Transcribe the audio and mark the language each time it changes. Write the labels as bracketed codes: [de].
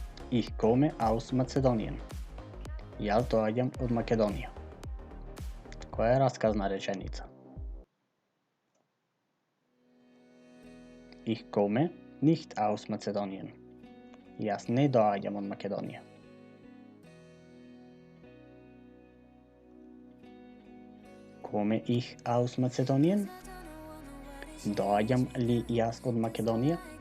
[de] Ich komme aus Macedonien. [mk] Јас доаѓам од Македонија. Која е расказна реченица? [de] Ich komme nicht aus Macedonien. [mk] Јас не доаѓам од Македонија. [de] Komme ich aus Macedonien? [mk] Доаѓам ли јас од Македонија?